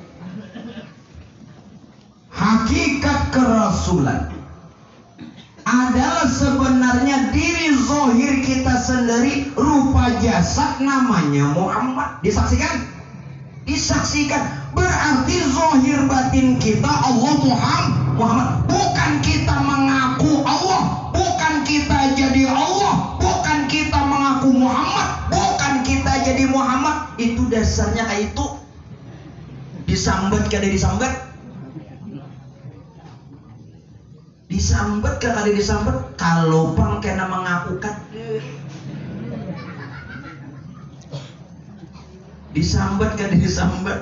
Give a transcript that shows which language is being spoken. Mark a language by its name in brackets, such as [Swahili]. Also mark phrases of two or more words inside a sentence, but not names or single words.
[Indonesian] Hakikat kerasulan adalah sebenarnya diri zahir kita sendiri rupa jasad namanya Muhammad. Disaksikan? Disaksikan. Berarti zahir batin kita Allah Muhammad. Bukan kita mengaku Allah, bukan kita jadi Allah, bukan kita mengaku Muhammad, bukan kita jadi Muhammad. Itu dasarnya kayak itu. [Banjar] Disambat kada disambat? Disambat kada disambat? Kalau pang kena mengakukan Disambat kan disambat.